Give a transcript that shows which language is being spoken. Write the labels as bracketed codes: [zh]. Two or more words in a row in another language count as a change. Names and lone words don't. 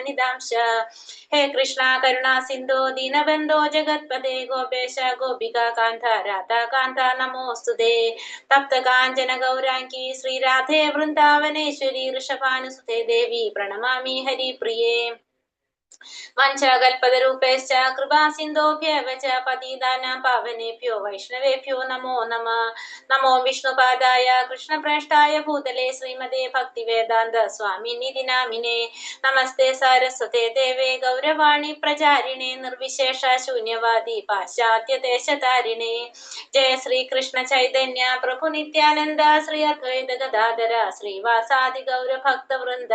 [sa] ഹേ കൃഷ്ണ കരുണാ സിന്ധോ ദീനബന്ധോ ജഗത്പദേ ഗോപേശ ഗോപികാ കാന്ത രാധാ കാന്ത നമോസ്തുതേ. തപ്ത കാഞ്ചന ഗൗരാംഗി ശ്രീരാധേ വൃന്ദാവനേശ്വരി ഋഷഭാനുസുതേ ദേവി പ്രണമാമി ഹരിപ്രിയേ. വഞ്ചകൽപതരൂപേശ്ച കൃപാ സിന്ധോഭ്യവ ച പതിതാനാം പാവനേഭ്യോ വൈഷ്ണവേഭ്യോ നമോ നമഃ. നമോ വിഷ്ണുപാദായ കൃഷ്ണപ്രേഷ്ഠായ ഭൂതലേ ശ്രീമതേ ഭക്തിവേദാന്ത സ്വാമിനിധി നാമിനേ. നമസ്തേ സാരസ്വതേ ദേവേ ഗൗരവാണി പ്രചാരിണേ നിർവിശേഷ ശൂന്യവാദി പാശ്ചാത്യദേശതാരിണേ. ജയ ശ്രീ കൃഷ്ണ ചൈതന്യ പ്രഭു നിത്യാനന്ദ ശ്രീ അദ്വൈത ഗദാധര ശ്രീവാസാദി ഗൗരഭക്തവൃന്ദ.